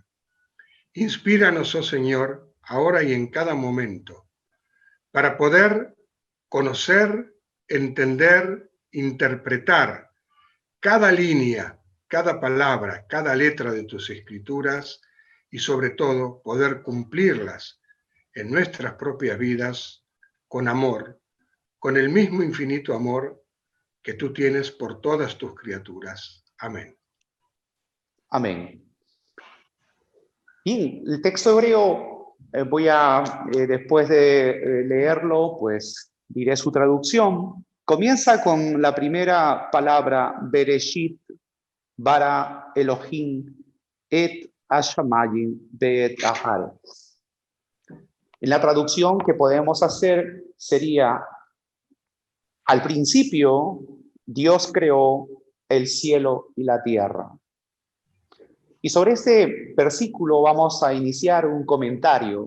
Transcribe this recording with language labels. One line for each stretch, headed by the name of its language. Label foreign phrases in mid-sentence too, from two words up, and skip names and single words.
Spanish: Inspíranos, oh Señor, ahora y en cada momento, para poder conocer, entender, interpretar cada línea, cada palabra, cada letra de tus escrituras y sobre todo poder cumplirlas en nuestras propias vidas con amor, con el mismo infinito amor que tú tienes por todas tus criaturas. Amén. Amén. Bien, el texto hebreo, después de leerlo, pues diré su traducción. Comienza con la primera palabra,
Hebrew: בראשית, ברא אלהים, את השמים ואת הארץ.
Spanish: En la traducción que podemos hacer sería: al principio Dios creó el cielo y la tierra. Y sobre este versículo vamos a iniciar un comentario.